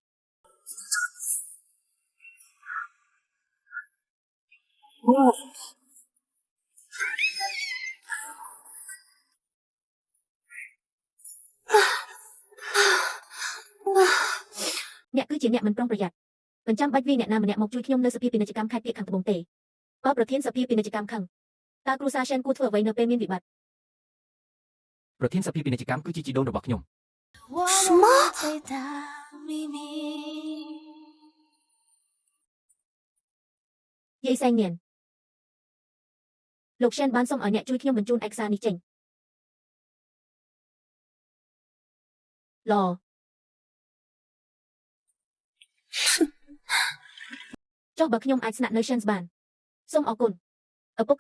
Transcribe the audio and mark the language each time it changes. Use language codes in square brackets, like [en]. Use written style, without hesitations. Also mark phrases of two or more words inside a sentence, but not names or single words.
[km] អ្នកគឺជាអ្នកមិនប្រុងប្រយ័ត្នមិនចាំបាច់វាអ្នកណាម្នាក់មកជួយខ្ញុំនៅសភាពាណិជ្ជកម្មខេត្តភាគខាងត្បូងទេបើប្រធានសភាពាណិជ្ជកម្មខឹងតើគ្រួសារ Shen គួរធ្វើអ្វីនៅពេលមានវិបត្តិ ប្រធានសភាពាណិជ្ជកម្មគឺជាជីដូនរបស់ខ្ញុំ [zh] 什么？最大秘密。 [km] យាយសែងញៀនលោក Shen បានសុំឲ្យអ្នកជួយខ្ញុំបញ្ជូនឯកសារនេះចេញឡចុះបើខ្ញុំអាចស្នាក់នៅ Shen បានសូមអរគុណឪពុក